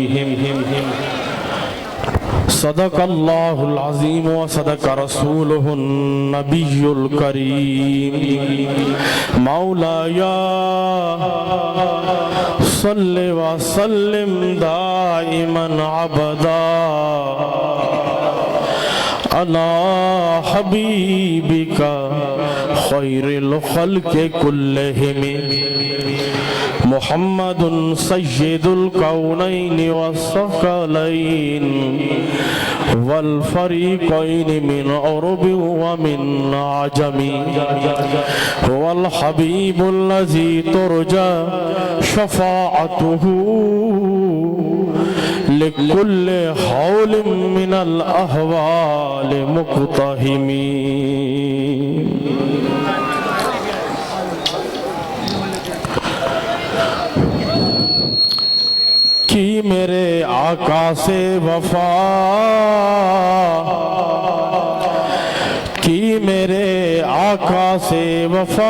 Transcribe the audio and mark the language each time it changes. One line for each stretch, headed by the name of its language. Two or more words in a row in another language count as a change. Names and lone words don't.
Arabic: صدق الله العظيم وصدق رسوله النبي الكريم مولاي صل وسلم دائما أبدا على حبيبك خير الخلق كلهم محمد سید الکونین والثقلین والفریقین من عرب ومن عجم هو الحبیب الذی ترجى شفاعته لكل حول من الأهوال مقتحمين
Urdu: کی میرے آقا سے وفا کی میرے آقا سے وفا